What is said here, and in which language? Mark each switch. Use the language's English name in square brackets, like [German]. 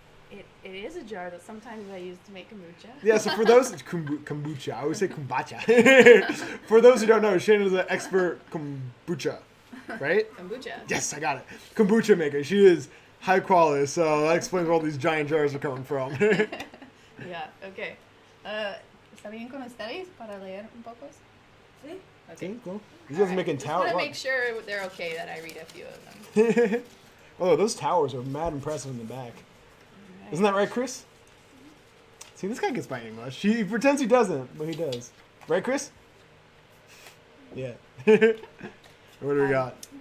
[English] It is a jar that sometimes I use to make kombucha. Yeah, so for those, kombucha. I always say kombucha. For those who don't know, Shannon is an expert kombucha, right? Kombucha. Yes, I got it. Kombucha maker. She is high quality, so that explains where all these giant jars are coming from. Yeah, okay. [Spanish] ¿Está bien con ustedes para leer un poco? Sí. [English] Okay, cool. You guys are making Just want towers. to make sure they're okay that I read a few of them. Oh, those towers are mad impressive in the back. Isn't that right, Chris? See, this guy gets my English. He pretends he doesn't, but he does. Right, Chris? Yeah. What do we got?